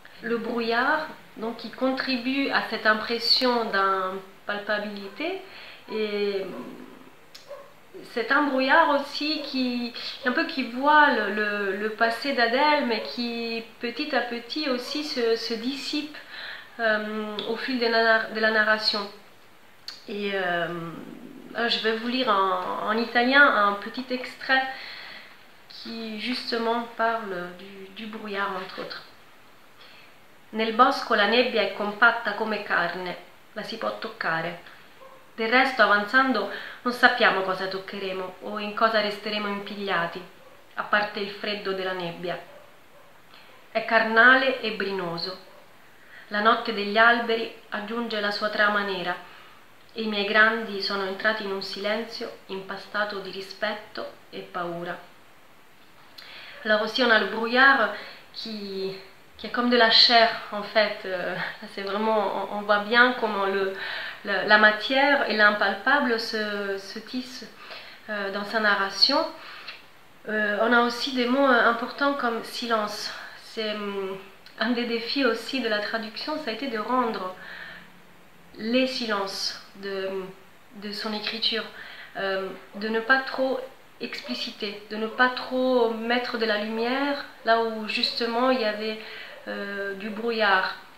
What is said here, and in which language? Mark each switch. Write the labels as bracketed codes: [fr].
[fr] Le brouillard, donc, qui contribue à cette impression d'impalpabilité, et c'est un brouillard aussi qui voile le passé d'Adèle, mais qui petit à petit aussi se dissipe au fil de la narration. Et je vais vous lire en italien un petit extrait qui justement parle du brouillard, entre autres. [it] Nel bosco la nebbia è compatta come carne, la si può toccare. Del resto, avanzando, non sappiamo cosa toccheremo o in cosa resteremo impigliati, a parte il freddo della nebbia. È carnale e brinoso. La notte degli alberi aggiunge la sua trama nera e i miei grandi sono entrati in un silenzio impastato di rispetto et paura. [fr] Alors aussi on a le brouillard qui est comme de la chair en fait. C'est vraiment, on voit bien comment la matière et l'impalpable se tissent dans sa narration. On a aussi des mots importants comme silence. C'est un des défis aussi de la traduction, ça a été de rendre les silences de son écriture, de ne pas trop expliciter, de ne pas trop mettre de la lumière là où justement il y avait du brouillard.